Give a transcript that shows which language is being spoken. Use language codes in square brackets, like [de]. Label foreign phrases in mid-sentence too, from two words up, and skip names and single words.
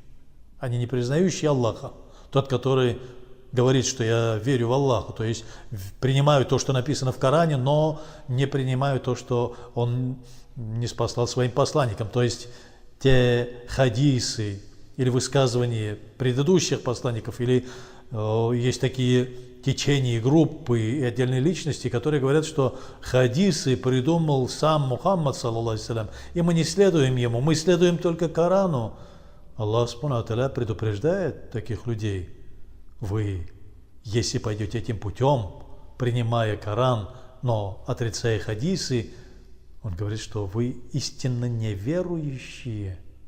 [ru] Они не признающие Аллаха. Тот, который говорит, что я верю в Аллаха, то есть принимаю то, что написано в Коране, но не принимаю то, что он не спаслал своим посланникам. То есть те хадисы или высказывания предыдущих посланников, или есть такие течения и группы и отдельные личности, которые говорят, что хадисы придумал сам Мухаммад, [ar] صلى الله عليه وسلم, [ru] и мы не следуем ему, мы следуем только Корану. Аллах [ar] سبحانه و تعالى [ru] предупреждает таких людей: вы, если пойдете этим путем, принимая Коран, но отрицая хадисы, он говорит, что вы истинно неверующие.